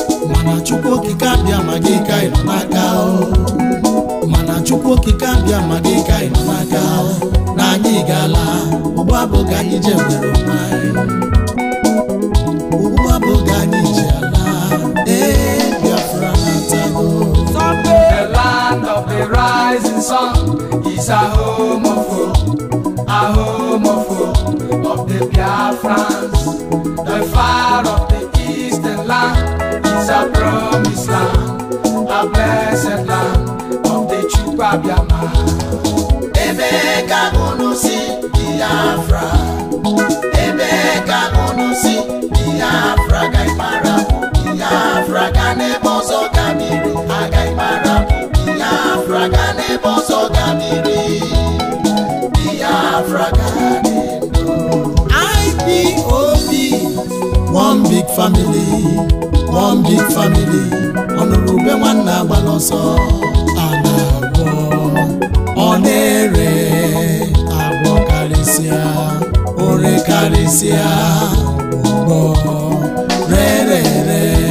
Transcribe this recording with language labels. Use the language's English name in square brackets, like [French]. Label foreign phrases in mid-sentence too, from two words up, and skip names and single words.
[Igbo] Mana Chukwu okike abịa ma gị ka ị nọ n'aka o. Mana Chukwu okike abịa ma gị ka ị nọ n'aka o. Na anyị ga-ala, ugbu a bụ oge anyị ji enwere onwe anyị. Ugbu a bụ oge anyị ji ala, ee, Biafra natago. Sọmpe! [English] The land of the rising sun is a home of hope, a home of hope of the Biafrans. The far of the eastern land is a promised land, a blessed land of the Chukwu Abịama. [Igbo] Ebe ka unu si Biafra? Ebe ka unu si Biafra? Ka ị mara bụ Biafra ga n'ebe ọzọ ga mmiri. Aga ị mara bụ Biafra ga n'ebe ọzọ ga mmiri. Biafra ga dị ndụ. [English] I P O B, one big family, one big family. [Igbo] Ọnụrụ ube nwanne agbala ọsọ, a na-agwọ. Ọ na-ere, agwọ karịsịa, ore karịsịa, ọgbọ, re, re, re.